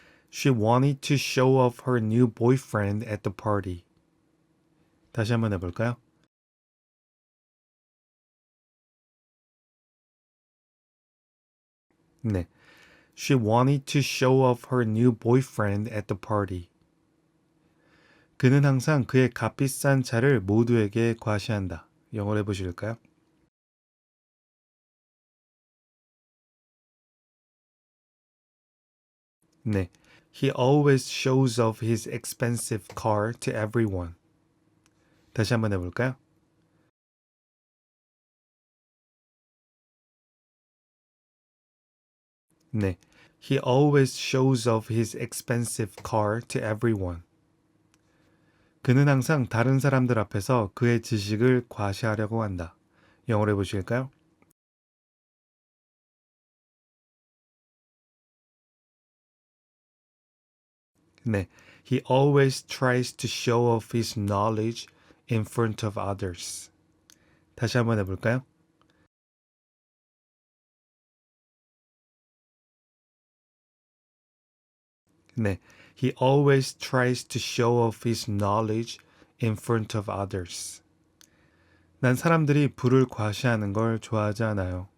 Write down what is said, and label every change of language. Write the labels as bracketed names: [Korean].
[English] She wanted to show off her new boyfriend at the party. [Korean] 다시 한번 해볼까요? 네. [English] She wanted to show off her new boyfriend at the party. [Korean] 그는 항상 그의 값비싼 차를 모두에게 과시한다. 영어로 해보실까요? 네. [English] He always shows off his expensive car to everyone. [Korean] 다시 한번 해볼까요? 네. [English] He always shows off his expensive car to everyone. [Korean] 그는 항상 다른 사람들 앞에서 그의 지식을 과시하려고 한다. 영어로 해보실까요? 네. [English] He always tries to show off his knowledge in front of others. [Korean] 다시 한번 해볼까요? 네. [English] He always tries to show off his knowledge in front of others. [Korean] 난 사람들이 부를 과시하는 걸 좋아하지 않아요.